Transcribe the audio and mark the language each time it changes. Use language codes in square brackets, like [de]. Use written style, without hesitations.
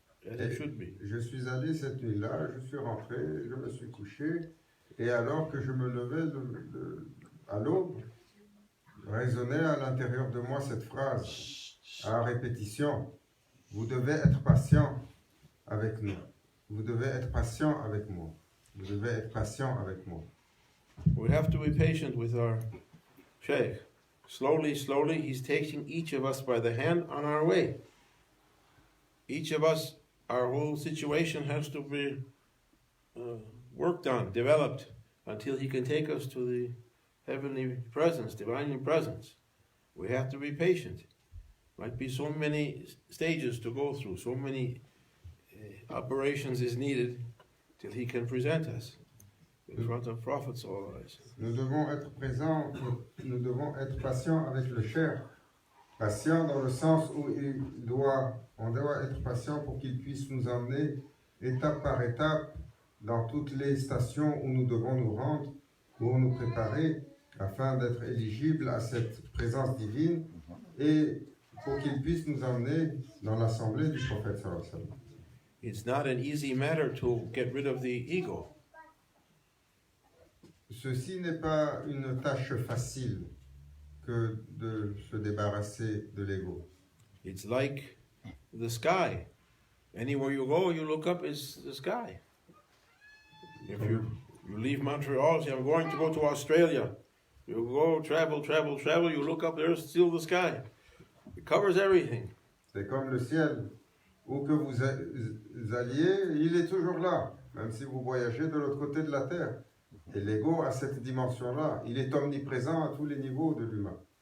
[en] as it should be. [fr] Je suis allé cette nuit-là, je suis rentré, je me suis couché, et alors que je me levais à l'aube, résonnait à l'intérieur de moi cette phrase, à répétition, vous devez être patient avec nous, vous devez être patient avec moi, vous devez être patient avec moi. [en] We have to be patient with our Shaykh. Slowly, slowly, he's taking each of us by the hand on our way. Each of us, our whole situation has to be worked on, developed, until he can take us to the heavenly presence, divine presence. We have to be patient. Might be so many stages to go through, so many operations is needed till he can present us in front of prophets always. [fr] Nous devons être présents, nous devons être patients avec le cher. Patient dans le sens où on doit être patient pour qu'il puisse nous emmener étape par étape dans toutes les stations où nous devons nous rendre pour nous préparer afin d'être éligibles à cette présence divine et pour qu'il puisse nous emmener dans l'assemblée du prophète [ar] sallallahu alayhi wa sallam. [en] It's not an easy matter to get rid of the ego. [fr] Ceci n'est pas une tâche facile que de se débarrasser de l'ego. [en] It's like the sky. Anywhere you go, you look up, is the sky. If you leave Montreal, say, I'm going to go to Australia. You go, travel, you look up, there's still the sky. It covers everything. [fr] C'est comme le ciel. Où que vous alliez, il est toujours là, même si vous voyagez de l'autre côté de la terre. Et l'ego a cette dimension-là. Il est omniprésent à tous les niveaux de l'humain.